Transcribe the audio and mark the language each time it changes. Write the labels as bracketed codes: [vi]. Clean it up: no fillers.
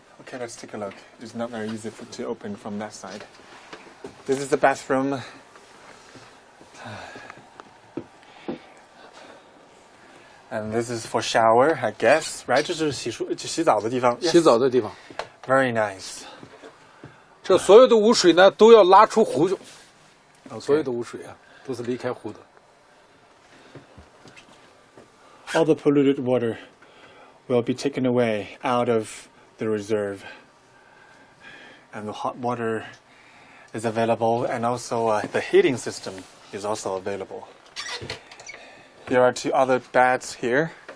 [en] Okay, let's take a look. It's not very easy to open from that side. This is the bathroom. And this is for shower, I guess, right? [zh] 这是洗澡的地方。洗澡的地方。 [en] Very nice. [zh] 这所有的污水呢，都要拉出湖。所有的污水啊，都是离开湖的。 [en] All the polluted water will be taken away out of the reserve. And the hot water is available, and also the heating system is also available. There are 2 other baths here.